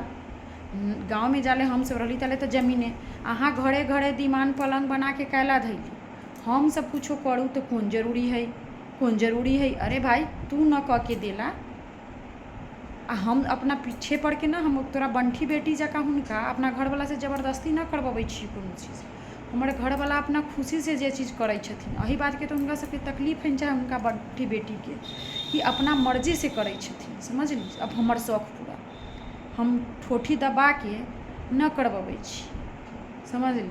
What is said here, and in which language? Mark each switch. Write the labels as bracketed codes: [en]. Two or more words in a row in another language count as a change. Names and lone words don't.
[mai] गाँव में जाले हम सब रही तले तो जमीने, अहाँ घरे घरे दीवान पलंग बना के कैला धैल, हम सब कुछो करूँ तो कौन जरूरी है, कौन जरूरी है। अरे भाई तू न कह के देला, आ हम अपना पीछे पड़ के ना हम तोरा बंठी बेटी जकाँ हुनका अपना घरवाला से ज़बरदस्ती ना करवाबै छी कोनो चीज़। हमर घरवाला अपना खुशी से जे चीज़ करै छथिन एही बात के तो हुनका सबके तकलीफ है चाहे हुनका बंठी बेटी के कि अपना मर्जी से करै छथिन, समझली। अब हमर शौक पूरा हम ठोठी दबा के न करवाबै छी, समझली।